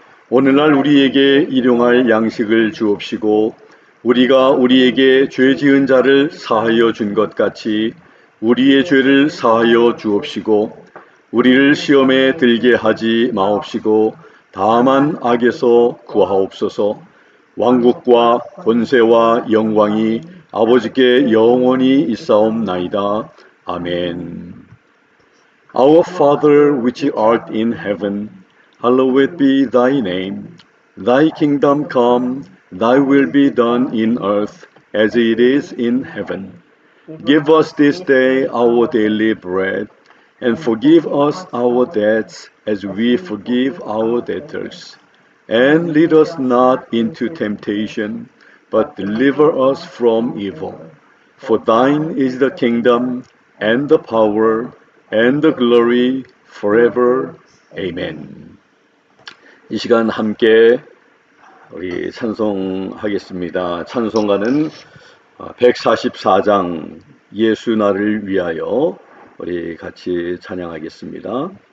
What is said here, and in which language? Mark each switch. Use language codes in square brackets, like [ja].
[ko] 오늘날 우리에게 일용할 양식을 주옵시고 우리가 우리에게 죄 지은 자를 사하여 준 것 같이 우리의 죄를 사하여 주옵시고 우리를 시험에 들게 하지 마옵시고 다만 악에서 구하옵소서. 왕국과 권세와 영광이 아버지께 영원히 있사옵나이다. 아멘. [en] Our Father which art in heaven, hallowed be thy name. Thy kingdom come, thy will be done in earth as it is in heaven. Give us this day our daily bread, and forgive us our debts as we forgive our debtors. And lead us not into temptation, but deliver us from evil. For thine is the kingdom, and the power, and the glory, forever. Amen. [ko] 이 시간 함께 우리 찬송하겠습니다. 찬송가는 144장 예수 나를 위하여 우리 같이 찬양하겠습니다.